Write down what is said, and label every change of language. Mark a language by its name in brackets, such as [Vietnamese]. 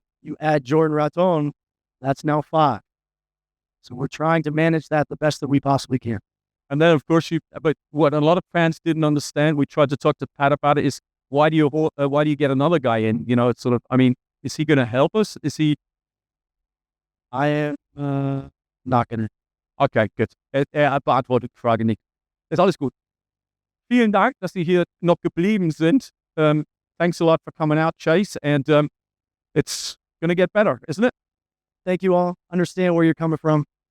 [English] You add Jordan Raton, that's now 5. So we're trying to manage that the best that we possibly can. And then, of course, but what a lot of fans didn't understand, we tried to talk to Pat about it, is why do you get another guy in? It's sort of, I mean, is he going to help us? Is he? I am not going to. [German] Okay, gut. Er beantwortet die Frage nicht. Ist alles gut. Vielen Dank, dass Sie hier noch geblieben sind. [English] Thanks a lot for coming out, Chase, and it's going to get better, isn't it? Thank you all. Understand where you're coming from.